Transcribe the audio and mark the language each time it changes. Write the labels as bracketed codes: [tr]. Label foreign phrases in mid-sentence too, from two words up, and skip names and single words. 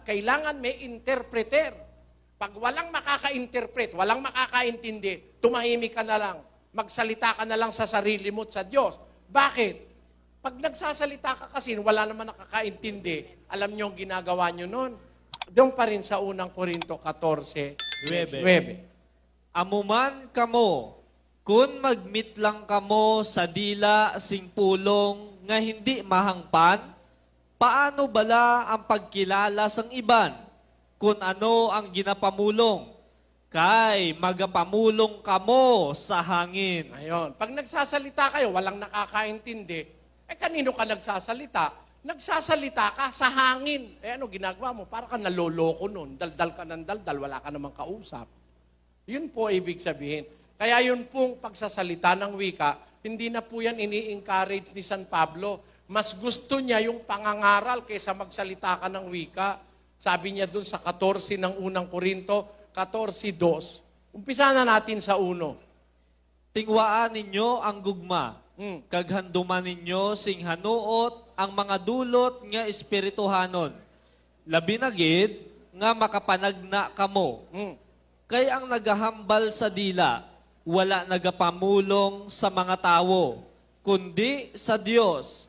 [tl] Kailangan may interpreter. Pag walang makaka-interpret, walang makakaintindi, tumahimik ka na lang. Magsalita ka na lang sa sarili mo at sa Diyos. Bakit? Pag nagsasalita ka kasi, wala naman nakakaintindi. Alam niyo ang ginagawa niyo noon? Doon pa rin sa unang Korinto 14:9. [hil] Amuman kamo, kun magmit lang kamo sa dila sing pulong nga hindi mahangpan, paano bala ang pagkilala sang iban? Kun ano ang ginapamulong? Kay magapamulong kamo sa hangin. [tl] Ayon. Pag nagsasalita kayo, walang nakakaintindi, kanino ka nagsasalita? Nagsasalita ka sa hangin. Ano ginagawa mo? Para ka naloloko nun. Daldal ka ng daldal, wala ka namang kausap. Yun po ibig sabihin. Kaya yun pong pagsasalita ng wika, hindi na po yan ini-encourage ni San Pablo. Mas gusto niya yung pangangaral kaysa magsalita ka ng wika. Sabi niya dun sa 14 ng unang Korinto, 14:2. Umpisa na natin sa 1. [hil] Tingwaan ninyo ang gugma, kaghanduman ninyo sing hanuot ang mga dulot nga espirituhanon. Labi na gid nga makapanagna kamo. Kay ang nagahambal sa dila, wala nagapamulong sa mga tawo, kundi sa Dios.